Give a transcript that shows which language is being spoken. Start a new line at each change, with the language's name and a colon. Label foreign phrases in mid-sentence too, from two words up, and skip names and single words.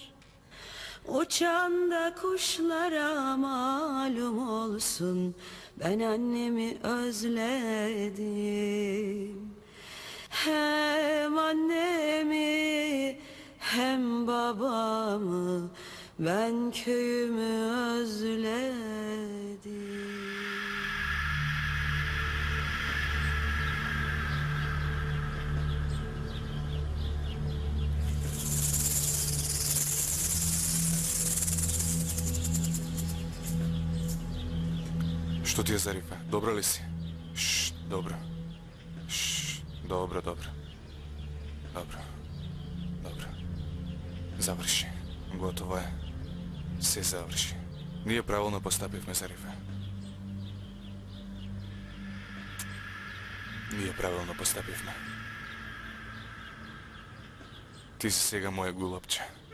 Turkish: Uçan da kuşlara malum olsun, ben annemi özledim. Hem annemi hem babamı, ben köyümü özledim.
Serbian: Što ti je, Zarife? Dobro li si? Ššt, dobro. Ššt, dobro, dobro. Dobro. Dobro. Završi. Gotovo je.
Macedonian: Се заврши. Ние правилно постапивме, Зарифе. Ние правилно постапивме. Ти си сега моје гулапче.